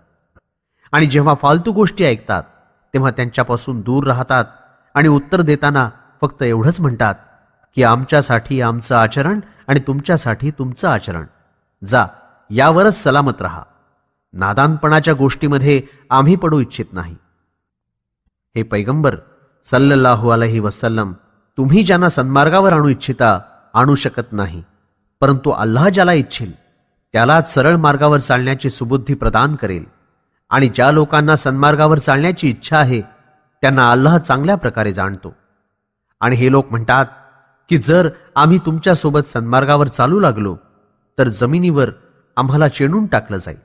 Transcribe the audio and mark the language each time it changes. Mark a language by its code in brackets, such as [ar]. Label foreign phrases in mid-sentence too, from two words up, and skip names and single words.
[mr] आणि जेव्हा फालतू गोष्टी ऐकतात तेव्हा त्यांच्यापासून दूर राहतात आणि उत्तर देताना फक्त एवढंच म्हणतात की आमच्यासाठी आमचं आचरण आणि तुमच्यासाठी तुमचं आचरण, जा यावरच सलामत रहा. नादानपणाच्या गोष्टीमध्ये आम्ही पडू इच्छित नाही. हे पैगंबर [ar] صلى الله عليه وسلم, [mr] तुम्ही ज्यांना सन्मार्गावर आणू इच्छिता आणू शकत नाही, परंतु अल्लाह ज्याला इच्छेल त्यालाच सरळ मार्गावर चालण्याची सुबुद्धी प्रदान करेल. आणि ज्या लोकांना सन्मार्गावर चालण्याची इच्छा आहे त्यांना अल्लाह चांगल्या प्रकारे जाणतो. आणि हे लोक म्हणतात की जर आम्ही तुमच्यासोबत सन्मार्गावर चालू लागलो तर जमिनीवर आम्हाला चेणून टाकलं जाईल.